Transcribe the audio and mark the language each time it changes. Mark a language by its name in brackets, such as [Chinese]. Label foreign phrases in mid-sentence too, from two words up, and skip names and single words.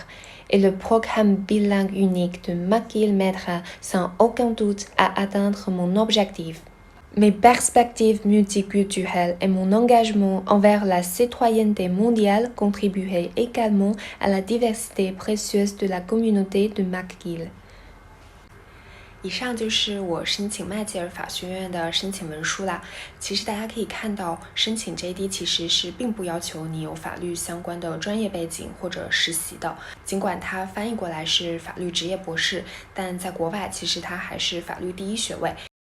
[French] Et le programme bilingue unique de McGill m'aidera sans aucun doute à atteindre mon objectif. Mes perspectives multiculturelles et mon engagement envers la citoyenneté mondiale contribueraient également à la diversité précieuse de la communauté de McGill。 [Chinese] 以上就是我申请麦吉尔法学院的申请文书啦。其实大家可以看到，申请 JD 其实是并不要求你有法律相关的专业背景或者实习的，尽管它翻译过来是法律职业博士，但在国外其实它还是法律第一学位。